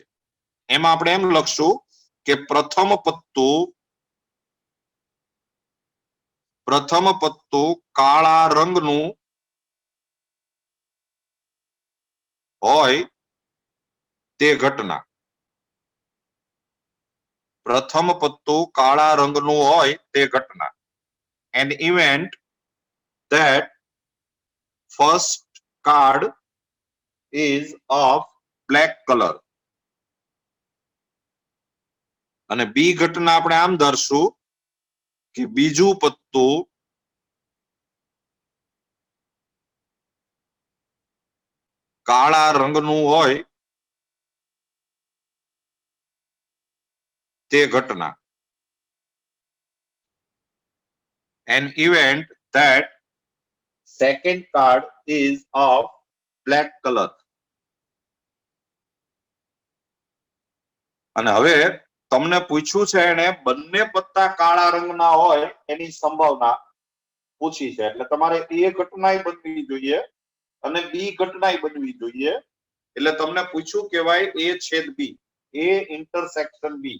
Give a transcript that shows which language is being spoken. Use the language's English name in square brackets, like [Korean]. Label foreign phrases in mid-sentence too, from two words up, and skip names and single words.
[Gujarati] એમાં આપણે એમ લખશું કે પ્રથમ પત્તું કાળા રંગનું હોય તે ઘટના. પ્રથમ પત્તું કાળા રંગનું હોય તે ઘટના. [English] An event that first card is of black color. [Gujarati] અને બી ઘટના આપણે આમ ધારશું કે બીજું પત્તું કાળા રંગનું હોય તે ઘટના. [English] An event that second card is of black color. [Gujarati] અને હવે તમને પૂછ્યું છે એને બંને પત્તા કાળા રંગના હોય એની સંભાવના પૂછી છે. એટલે તમારે એ ઘટનાય બનવી જોઈએ અને બી ઘટનાય બનવી જોઈએ. એટલે તમને પૂછ્યું કહેવાય એ છેદ બી, એ ઇન્ટરસેક્શન બી.